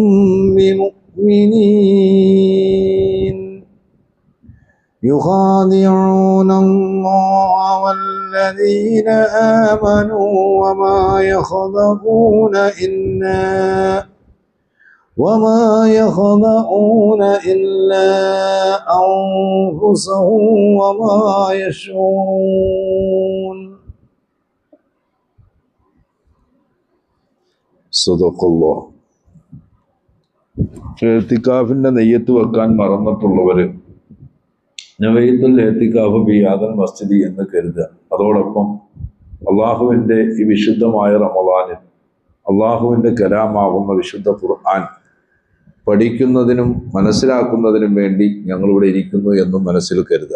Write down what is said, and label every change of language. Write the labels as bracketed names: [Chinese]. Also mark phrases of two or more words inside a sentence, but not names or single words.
[Arabic] بمؤمنين يخادعون الله والذين آمنوا وما يخدعون إلا أنفسهم وما يشعرون صدق الله. [Malayalam] എത്തിക്കാഫിന്റെ നെയ്യത്ത് വെക്കാൻ മറന്നിട്ടുള്ളവര് [Arabic] نويت الاعتكاف بهذا المسجد [Malayalam] എന്ന് കരുതുക. അതോടൊപ്പം അള്ളാഹുവിൻ്റെ ഈ വിശുദ്ധമായ റമളാനിൽ അള്ളാഹുവിൻ്റെ കലാമാകുന്ന വിശുദ്ധ ഖുർആൻ പഠിക്കുന്നതിനും മനസ്സിലാക്കുന്നതിനും വേണ്ടി ഞങ്ങളിവിടെ ഇരിക്കുന്നു എന്നും മനസ്സിൽ കരുതുക.